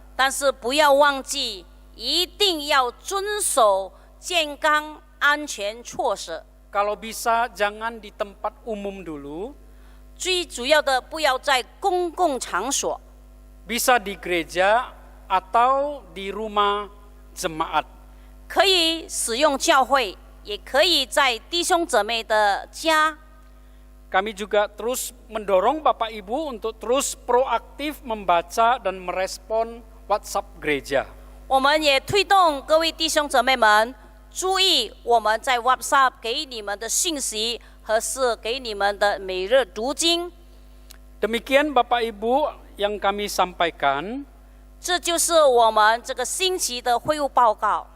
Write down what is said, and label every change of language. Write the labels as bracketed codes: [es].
[zh] 但是不要忘记，一定要遵守健康安全措施。 [id] Kalau bisa jangan di tempat umum dulu, [zh] 最主要的，不要在公共场所， [id] bisa di gereja atau di rumah jemaat. [zh] 可以使用教会，也可以在弟兄姊妹的家。 [id] Kami juga terus mendorong Bapak Ibu untuk terus proaktif membaca dan merespon WhatsApp gereja. [zh] 我们也推动各位弟兄姊妹们注意我们在 WhatsApp 给你们的信息，和是给你们的每日读经。 [id] Demikian Bapak Ibu yang kami sampaikan. [zh] 这就是我们这个星期的会务报告。